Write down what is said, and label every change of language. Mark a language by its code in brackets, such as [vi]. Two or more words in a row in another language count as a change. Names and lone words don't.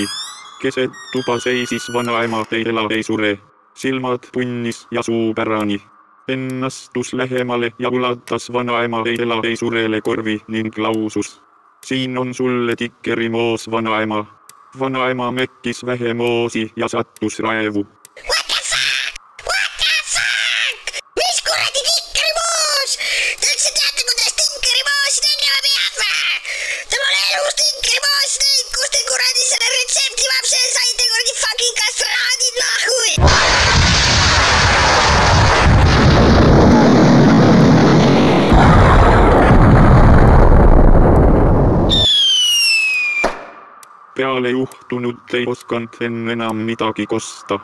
[et] Keset tuba seisis vanaema ei ela ei sure, silmad punnis ja suu pärani. Enn astus lähemale ja ulatas vanaema ei ela ei surele korvi ning lausus. Siin on sulle Tikkeri moos, vanaema. Vanaema mekkis vähe moosi ja sattus raevu. [en] What the fuck? [et] Mis kuradi tinkerimaas? Te üldse teate, kuidas tinkerimaasi tegema peab või? Te pole elus tinkerimaasi teinud, kus te kuradi selle retsepti vapse saite kuradi fucking kastronaadid nahui. Peale juhtunut ei osanud enam midagi kosta.